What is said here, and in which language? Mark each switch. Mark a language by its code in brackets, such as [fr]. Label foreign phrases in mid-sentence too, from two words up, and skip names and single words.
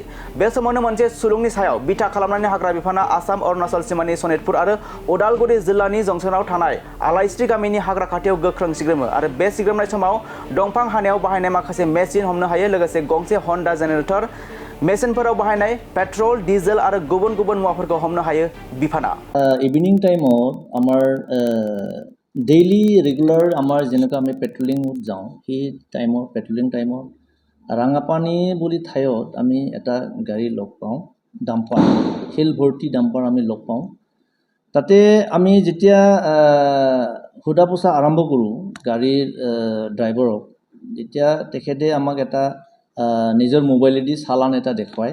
[brx] बे समावनो मोनसे सुलुंनि सायाव बिथा खालामनानै हाग्रा बिफाना आसाम अरुणाचल सीमानि सनितपुर आरो उदालगुरि जिल्लानि जंसनाव थानाय आलायस्रि गामिनि हाग्रा खाथियाव गोख्रों सिग्रोमो आरो बे सिग्रोमनाय समाव दंफां हानायाव बाहायनाय माखासे मेसिन हमनो हायो। लोगोसे गंसे हन्डा जेनेरेटर मेसिनफोराव बाहायनाय पेट्रल डिजेल आरो गुबुन गुबुन मुवाफोरखौ हमनो हायो बिफाना। इभिनिं टाइमाव [as] আমাৰ ডেইলি ৰেগুলাৰ আমাৰ যেনেকৈ আমি পেট্ৰলিং যাওঁ সেই টাইমৰ পেট্ৰলিং টাইমৰ ৰাঙাপানী বুলি ঠাইত আমি এটা গাড়ী লগ পাওঁ, ডাম্পাৰ শিল ভৰ্তি ডাম্পাৰ আমি লগ পাওঁ। তাতে আমি যেতিয়া সোধা পোছা আৰম্ভ কৰোঁ গাড়ীৰ ড্ৰাইভাৰক, যেতিয়া তেখেতে আমাক এটা নিজৰ মোবাইলেদি চালান এটা দেখুৱায়।